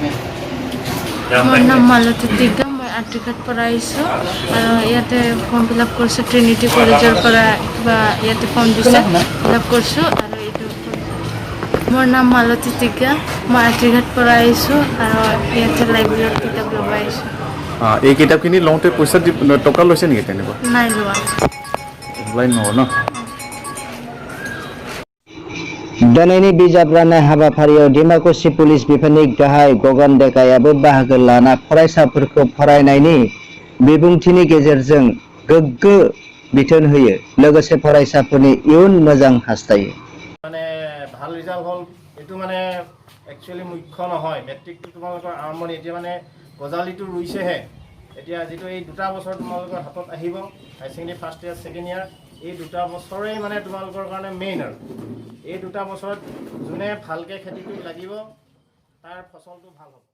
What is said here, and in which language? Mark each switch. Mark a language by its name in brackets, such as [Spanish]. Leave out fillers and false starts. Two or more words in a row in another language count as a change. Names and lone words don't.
[Assamese] মোৰ নাম মালতী টিকা মই আৰ্টিকাত পৰা আহিছোঁ আৰু ইয়াতে [English] form fill up [Assamese] কৰিছোঁ ট্ৰিনিটি কলেজৰ পৰা কিবা ইয়াতে ফৰ্ম দিছে [English] fill up [Assamese] কৰিছোঁ আৰু এইটো মোৰ নাম মালতী টিকা মই আৰ্টিকাত পৰা আহিছোঁ আৰু ইয়াতে লাইব্ৰেৰীত কিতাপ ল'ব আহিছোঁ এই কিতাপখিনি লওঁতে পইচা টকা লৈছে নেকি তেনেকুৱা নাই লোৱা ন [Bodo] दिनैनि बिजाब राननाय हाबाफारियाव डिमाकुसि पुलिस बिफाननि गाहाय गगन डेकायाबो बाहागो लाना फरायसाफोरखौ फरायनायनि बिबुंथिनि गेजेरजों गोग्गो बिथोन होयो लोगोसे फरायसाफोरनि इयुन मोजां हास्थायो [Assamese] মানে ভাল ৰিজাল্ট হ'ল এটো মানে একচুয়ালি মুখ্য নহয় মেট্ৰিকটো তোমালোকৰ আৰম্ভণি এতিয়া মানে গজালিটো ৰুইছেহে এতিয়া যেটো এই দুটা বছৰ তোমালোকৰ হাতত আহিব [English] higher secondary first year second year [Assamese] এই দুটা বছৰেই মানে তোমালোকৰ কাৰণে মেইন আৰু এই দুটা বছৰত যোনে ভালকে খেতিটো লাগিব তাৰ ফসলটো ভাল হ'ব